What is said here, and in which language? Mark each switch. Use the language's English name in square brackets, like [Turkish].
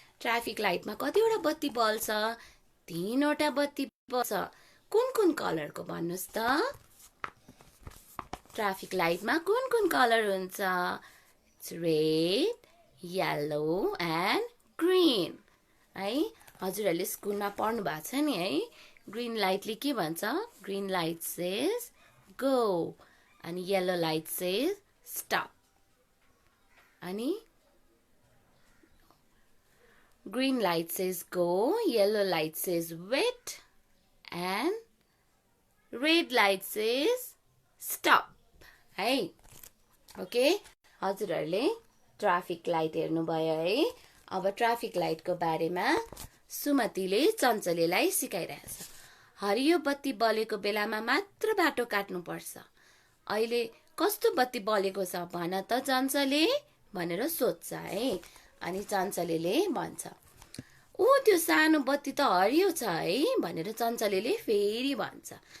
[Nepali] Traffic लाइटमा कतिवटा बत्ती बल्छ? 3वटा बत्ती बल्छ। कुन कुन कलरको भन्नुहोस् त? ट्राफिक लाइटमा कुन कुन कलर हुन्छ? रेड, येलो एन्ड ग्रीन है। हजुरहरूले स्कुलमा पढ्नु भएको छ नि है। ग्रीन लाइटले के भन्छ? [English] Green light says go, अनि yellow light says stop. अनि green light says go, yellow light says wait and red light says stop है। [Nepali] ओके, हजुरहरूले ट्राफिक लाइट हेर्नुभयो है। अब ट्राफिक लाइटको बारेमा सुमतिले चञ्चलेलाई सिकाइरहेछ। हरियो बत्ती बलेको बेलामा मात्र बाटो काट्नुपर्छ। अहिले कस्तो बत्ती बलेको छ भन त चञ्चले भनेर सोध्छ है। अनि चञ्चलेले भन्छ, ऊ त्यो सानो बत्ती त हरियो छ है भनेर चञ्चलेले फेरि भन्छ।